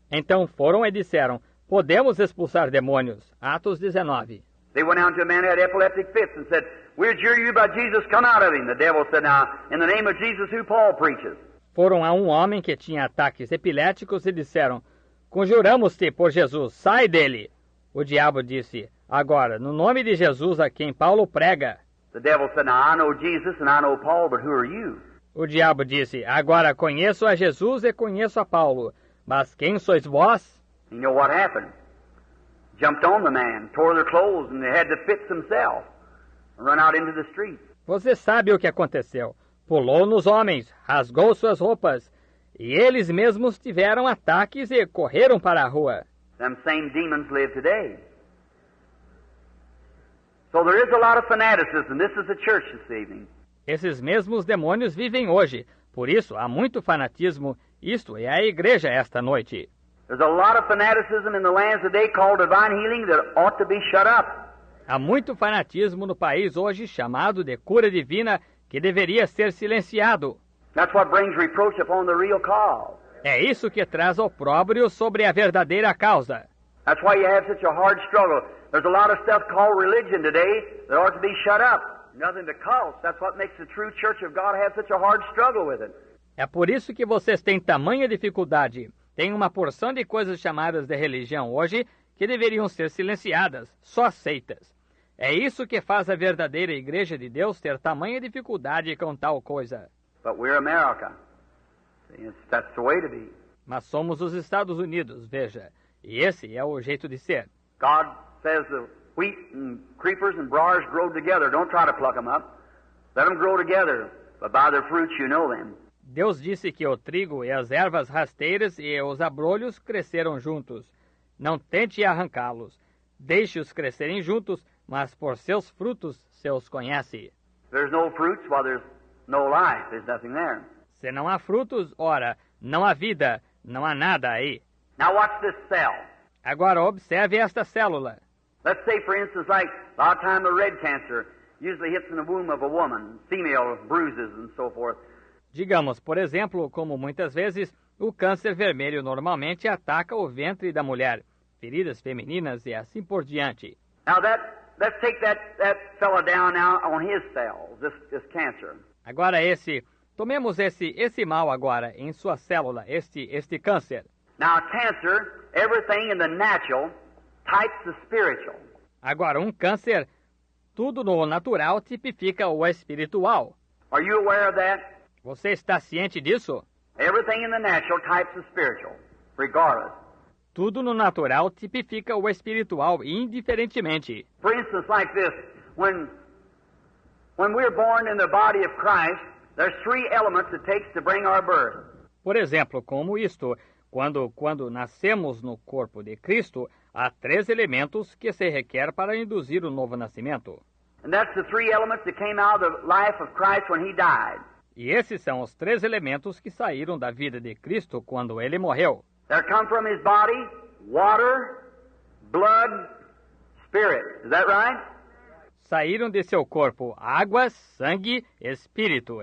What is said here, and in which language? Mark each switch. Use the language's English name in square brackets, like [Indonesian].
[Portuguese] Então foram e disseram, podemos expulsar demônios. Atos 19. [English] They went out to a man who had epileptic fits and said, we adjure you by Jesus, come out of him. The devil said, now, in the name of Jesus, who Paul preaches. [Portuguese] Foram a um homem que tinha ataques epiléticos e disseram, conjuramos-te por Jesus, sai dele. O diabo disse, agora, no nome de Jesus a quem Paulo prega. [English] The devil said, now, I know Jesus and I know Paul, but who are you? [Portuguese] O diabo disse, agora conheço a Jesus e conheço a Paulo, mas quem sois vós? [English] You know what happened? jumped on the man, tore their clothes, and they had to fix themselves and run out into the street. [Portuguese] Você sabe o que aconteceu. Pulou nos homens, rasgou suas roupas, e eles mesmos tiveram ataques e correram para a rua. [English] Them same demons live today. So there is a lot of fanaticism. This is the church this evening. [Portuguese] Esses mesmos demônios vivem hoje. Por isso, há muito fanatismo. Isto é a igreja esta noite. [English] There's a lot of fanaticism in the lands today called divine healing that ought to be shut up. [Portuguese] Há muito fanatismo no país hoje chamado de cura divina que deveria ser silenciado. [English] That's what brings reproach upon the real cause. [Portuguese] É isso que traz opróbrio sobre a verdadeira causa. [English] That's why you have such a hard struggle. There's a lot of stuff called religion today that ought to be shut up. Nothing but cults. That's what makes the true church of God have such a hard struggle with it. [Portuguese] É por isso que vocês têm tamanha dificuldade. Tem uma porção de coisas chamadas de religião hoje que deveriam ser silenciadas, só seitas. É isso que faz a verdadeira igreja de Deus ter tamanha dificuldade com tal coisa. [English] But we're America. That's the way to be. [Portuguese] Mas somos os Estados Unidos, veja. E esse é o jeito de ser. [English] God says the wheat and creepers and briars grow together. Don't try to pluck them up. Let them grow together. But by their fruits you know them. [Portuguese] Deus disse que o trigo e as ervas rasteiras e os abrolhos cresceram juntos. Não tente arrancá-los. Deixe-os crescerem juntos, mas por seus frutos se os conhece. [English] There's no fruits, well, there's no life. There's nothing there. [Portuguese] Se não há frutos, ora, não há vida, não há nada aí. [English] Now watch this cell. [Portuguese] Agora observe esta célula. [English] Let's say, for instance, like a lot of time the red cancer usually hits in the womb of a woman, female bruises and so forth. [Portuguese] Digamos, por exemplo, como muitas vezes o câncer vermelho normalmente ataca o ventre da mulher, feridas femininas e assim por diante. [English] Now let's take that fella down now on his cells, this cancer. [Portuguese] Agora tomemos esse mal agora em sua célula, este câncer. [English] Now cancer, everything in the natural types the spiritual. [Portuguese] Agora câncer, tudo no natural tipifica o espiritual. [English] Are you aware of that? [Portuguese] Você está ciente disso? [English] Everything in the natural types the spiritual, regardless. [Portuguese] Tudo no natural tipifica o espiritual indiferentemente. [English] For instance, like this, when we're born in the body of Christ, there's three elements it takes to bring our birth. [Portuguese] Por exemplo, como isto, quando nascemos no corpo de Cristo, há 3 elementos que se requer para induzir o novo nascimento. [English] And that's the three elements that came out of the life of Christ when he died. [Portuguese] E esses são os 3 elementos que saíram da vida de Cristo quando ele morreu. [English] There come from his body water, blood, spirit. Is that right? [Portuguese] Saíram de seu corpo água, sangue, espírito.